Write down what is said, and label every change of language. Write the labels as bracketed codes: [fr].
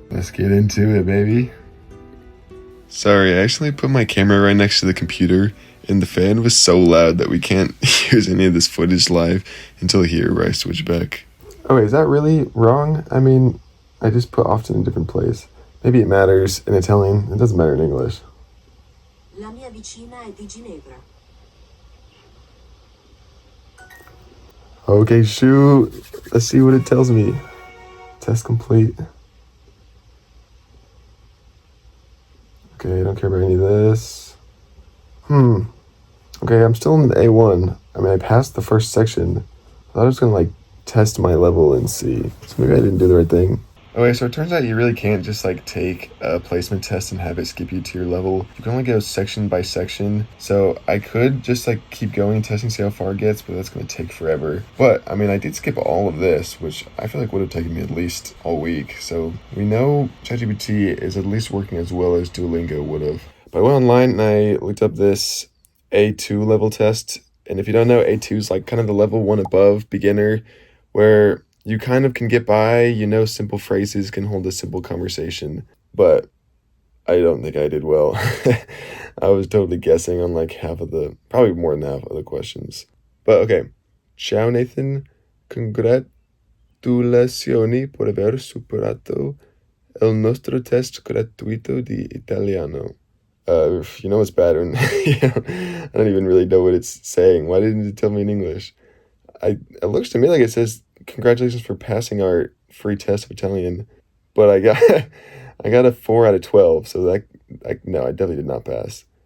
[en] Let's get into it, baby. Sorry, I actually put my camera right next to the computer, and the fan was so loud that we can't use any of this footage live until here where I switch back. Oh wait, is that really wrong? I mean, I just put often in a different place. Maybe it matters in Italian. It doesn't matter in English. [it] La mia vicina è di Ginevra. [en] Okay, shoot. Let's see what it tells me. Test complete. Okay, I don't care about any of this. Okay, I'm still in the A1. I mean, I passed the first section. I thought I was gonna like test my level and see. So maybe I didn't do the right thing. Okay, so it turns out you really can't just like take a placement test and have it skip you to your level. You can only go section by section. So I could just like keep going, testing, see how far it gets, but that's gonna take forever. But I mean, I did skip all of this, which I feel like would have taken me at least all week. So we know ChatGPT is at least working as well as Duolingo would have. But I went online and I looked up this A2 level test. And if you don't know, A2 is like kind of the level 1 above beginner, where you kind of can get by, you know, simple phrases, can hold a simple conversation. But I don't think I did well. I was totally guessing on like probably more than half of the questions. But okay. [it] Ciao Nathan, congratulazioni per aver superato il nostro test gratuito di italiano. [en] You know what's bad when I don't even really know what it's saying. Why didn't it tell me in English? It looks to me like it says congratulations for passing our free test of Italian, but I got a 4 out of 12, so no, I definitely did not pass.